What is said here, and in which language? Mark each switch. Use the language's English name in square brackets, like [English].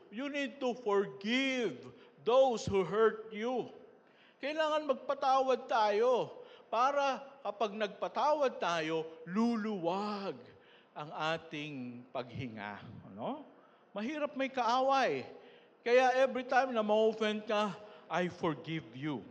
[English] You need to forgive those who hurt you. [Filipino] Kailangan magpatawad tayo para kapag nagpatawad tayo, luluwag ang ating paghinga. Ano? Mahirap may kaaway. [English] Kaya every time na ma-offend ka, I forgive you.